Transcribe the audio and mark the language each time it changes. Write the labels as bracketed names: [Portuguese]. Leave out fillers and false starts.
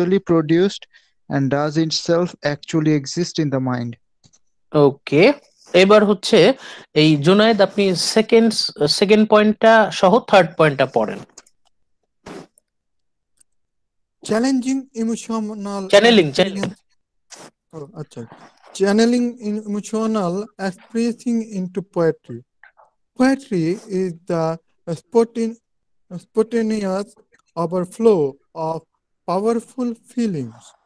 [English] produced and does itself actually exist in the mind. [Bangla] ওকে, এবার হচ্ছে এই জুনায়েদ, আপনি সেকেন্ড পয়েন্টটা সহ থার্ড পয়েন্টটা পড়েন। [English] Challenging emotional channelling experience. Oh, acha. Channeling emotional expressing into poetry. Poetry is the spontaneous overflow of powerful feelings.